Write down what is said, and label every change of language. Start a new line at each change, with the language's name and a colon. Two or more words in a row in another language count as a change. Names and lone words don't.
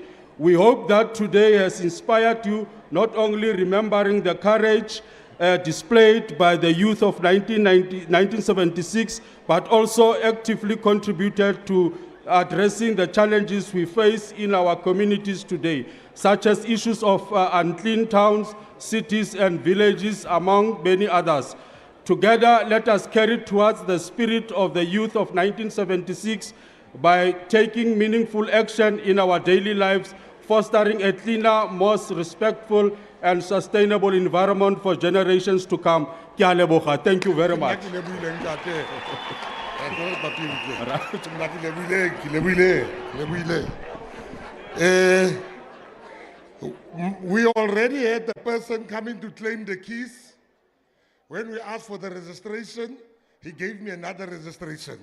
English: We hope that today has inspired you, not only remembering the courage displayed by the youth of 1976, but also actively contributed to addressing the challenges we face in our communities today, such as issues of unclean towns, cities, and villages, among many others. Together, let us carry towards the spirit of the youth of 1976 by taking meaningful action in our daily lives, fostering a cleaner, more respectful, and sustainable environment for generations to come.
Northern Sotho: Ke a leboga.
English: Thank you very much. We already had the person coming to claim the keys. When we asked for the registration, he gave me another registration.